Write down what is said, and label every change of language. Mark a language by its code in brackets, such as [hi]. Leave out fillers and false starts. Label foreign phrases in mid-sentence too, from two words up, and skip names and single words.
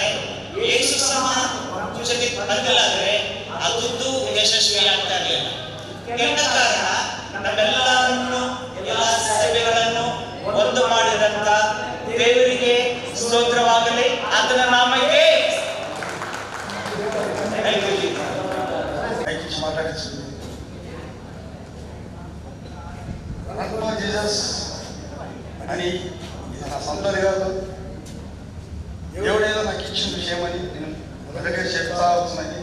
[kn] ಯೇಸು ಸಹ ನಮ್ಮ ಜೊತೆ ಬಂದಿಲ್ಲ ಅಂದ್ರೆ ಅದು ಯಶಸ್ವಿ ಆಗ್ತಾ ಇರಲಿಲ್ಲ. ಕೆಟ್ಟ ಕಾರಣ ನಮ್ಮೆಲ್ಲರನ್ನು ಎಲ್ಲ ಸೇವೆಗಳನ್ನು ಒಂದು ಮಾಡಿದಂತ ದೇವರಿಗೆ ಸ್ತೋತ್ರವಾಗಲಿ, ಆತನ ನಾಮಕ್ಕೆ. [te] జీసస్ అని నా సొంతది కాదు, దేవుడేదో నాకు ఇచ్చిన విషయం అని నేను మొదటిగా చెప్తా అవుతున్నది.